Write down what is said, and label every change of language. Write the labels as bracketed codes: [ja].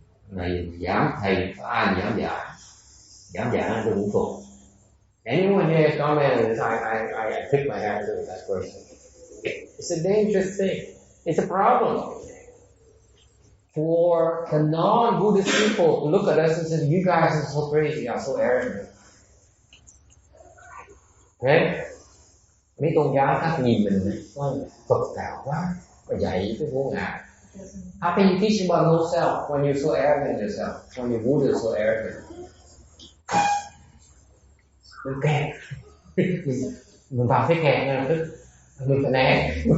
[vi] Này dám thầy có ai dám dạy tôi cũng phục. [en] Anyone here comment? I pick my hand to that person. It's a dangerous thing. It's a problem for the non-Buddhist people to look at us and say, "You guys are so crazy, you're so arrogant." Okay? [vi] Mấy tôn giáo khác nhìn mình nói Phật đạo quá, và dạy cái vô ngã. [en] How can you teach about no self when you're so arrogant yourself? When your Buddha is so arrogant? Okay. [vi] Mình vào cái kẹt ngay lập tức, mình phải né.